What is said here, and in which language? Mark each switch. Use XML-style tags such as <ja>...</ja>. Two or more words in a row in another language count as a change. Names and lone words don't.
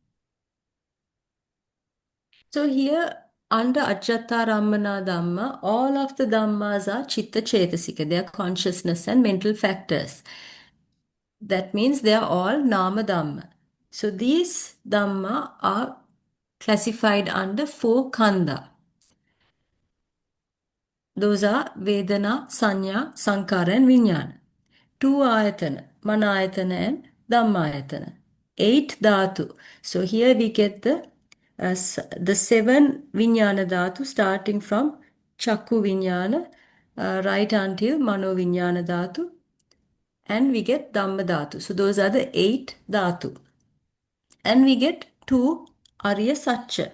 <en>So here under</en> <pi>Ajjhattarammaṇā Dhamma,</pi> <en>all of the Dhammas are</en> <pi>Chitta Cetasika.</pi> <en>They are consciousness and mental factors. That means they are all</en> <pi>Nama Dhamma.</pi> <en>So these Dhamma are classified under 4 Khandha. Those are Vedana, Sanya, Sankara and Vijnana. 2 Ayatana, Manayatana and Dhammayatana. 8 Dhatu. So here we get the 7</en> <pi>Vijnana Dhatu</pi> <en>starting from</en> <pi>Chakku Vijnana</pi> <en>right until</en> <pi>Mano Vijnana Dhatu.</pi> <en>And we get</en> <pi>Dhamma Dhatu.</pi> <en>So those are the 8 Dhatu. And we get 2</en> <sa>Arya Satya.</sa>